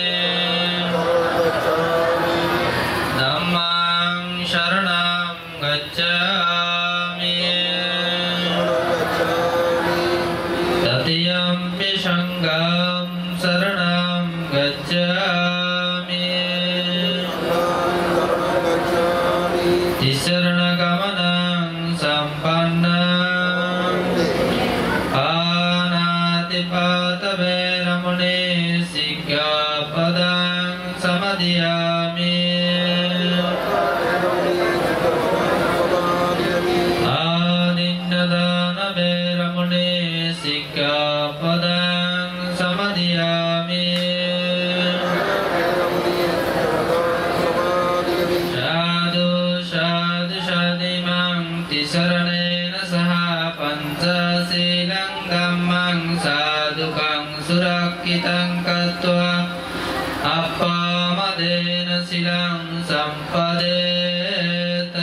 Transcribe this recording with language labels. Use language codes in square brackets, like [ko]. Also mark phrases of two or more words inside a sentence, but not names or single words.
[pi] ধম্মং শরণং গচ্ছামি তৃতীয়ম্পি সংঘং শরণং গচ্ছামি তিসরণগমনং সম্পন্নং পানাতিপাতবে রমণে শিক্ষাপ samadhiyami adinnadana veramune sikkhapadang samadhiyami sadhu sadhu sadimang tisaranena saha pancasilang dhammang sadukang surakkitang katva appamadena silang sampadeta